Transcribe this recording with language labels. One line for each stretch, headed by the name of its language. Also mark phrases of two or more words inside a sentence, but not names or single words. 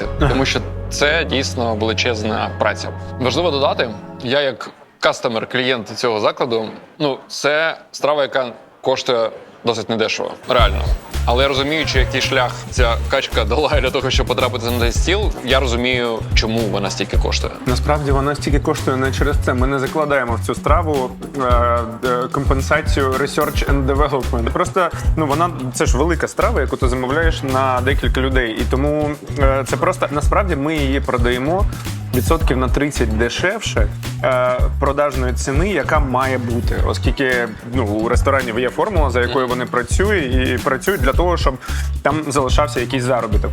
Ukrainian: Тому що це дійсно величезна праця. Важливо додати, я як кастомер, клієнт цього закладу, це страва, яка коштує досить недешево, реально. Але я розуміючи, який шлях ця качка долає для того, щоб потрапити на цей стіл, я розумію, чому вона стільки коштує. Насправді вона стільки коштує не через це. Ми не закладаємо в цю страву компенсацію
English: research and development.
Ukrainian: Просто це ж велика страва, яку ти замовляєш на декілька людей. І тому це просто насправді ми її продаємо відсотків на 30 дешевше продажної ціни, яка має бути. Оскільки у ресторанів є формула, за якою вони працюють для того, щоб там залишався якийсь заробіток.